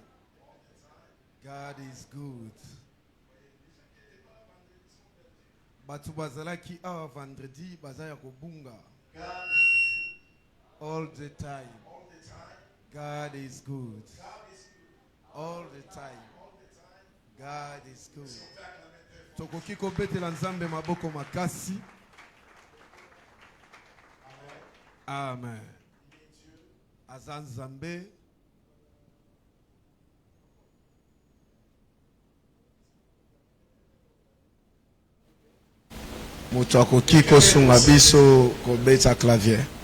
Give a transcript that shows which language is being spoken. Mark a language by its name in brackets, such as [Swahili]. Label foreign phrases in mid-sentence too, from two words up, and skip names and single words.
[English] God is good. [Lingala] Batu bazalaki awa vendredi bazaya kobunga. [English] All the time. God is good. All the time. God is good. [Lingala] Tokoki kobetela nzambe maboko makasi. [English] Amen. [Lingala] Azan Zambe. Moto akoki kosunga biso kobeta clavier.